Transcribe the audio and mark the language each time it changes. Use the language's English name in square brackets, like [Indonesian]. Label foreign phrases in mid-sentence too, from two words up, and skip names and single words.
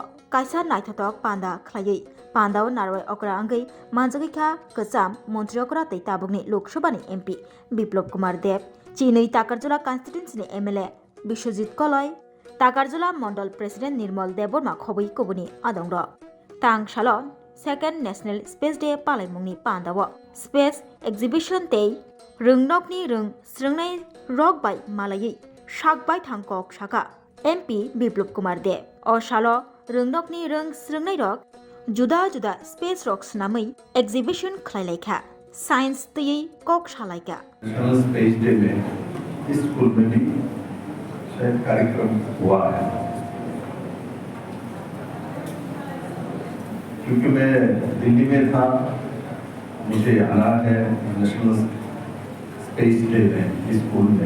[Kok Borok] Kaisa Naitatok Panda Claye. Pandao Narway Okra Angai Manjagika Kasam Montreokra Tabugni Lok Shobani MP Biplop Kumar Dev. Chinui Takarjola Constituency MLA Bishojit Koloi. Takarjola Mondal President Nirmal Deborma Khobui Kobuni Adongro. Tang Shalon, [English] Second National Space Day [Kok Borok] Palaimungni Pandawa. [English] Space Exhibition Day, [Kok Borok] Rungnokni Rung, Srungnai Rock by Malayi, Shak by Tangkok Shaka, MP Biplop Kumar Dev. O Shalo, Rungnokni Rung, Srungnai Rock, Juda Juda Space Rocks Namai, Exhibition Klaileka, Science Tui Kok Shalaika. [English] National Space Day [Hindi] में इस स्कूल में भी शायद कार्यक्रम हुआ है, क्योंकि मैं दिल्ली में था, मुझे आना है [English] National Space Day [Hindi] में इस स्कूल में।